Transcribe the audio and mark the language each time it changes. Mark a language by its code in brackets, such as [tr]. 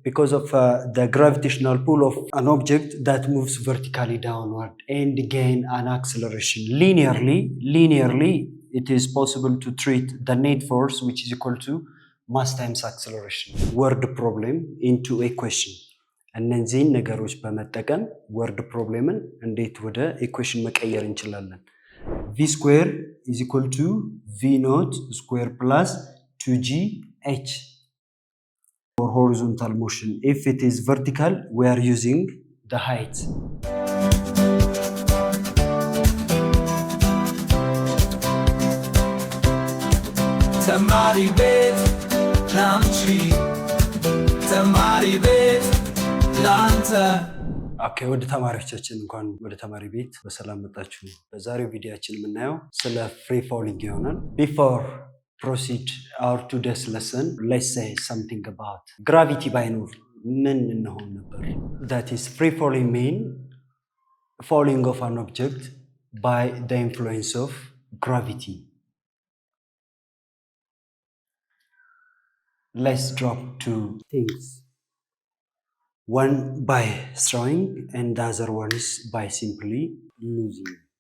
[en] because of the gravitational pull of an object that moves vertically downward and gain an acceleration. Linearly, it is possible to treat the net force, which is equal to mass times acceleration. Word problem into equation. [am] እነዚህን ነገሮች በመጠቀም word problemን እንዴት ወደ equation መቀየር እንችላለን? [en] V square is equal to V naught square plus 2gh for horizontal motion. If it is vertical, we are using the height. Temaribet, country. Temaribet, Lanta. [am] ኦኬ ወደ ተማሪዎቻችን እንኳን ወደ ተማሪ ቤት በሰላም መጣችሁ። በዛሬው ቪዲዮአችን የምናየው ስለ free falling ይሆናል። [en] Before proceed our today's lesson, let's say something about gravity [am] ባይኖር ምን እንሆን ነበር? [en] That is free falling mean falling of an object by the influence of gravity. Let's drop two things. One by throwing and the other one is by simply losing.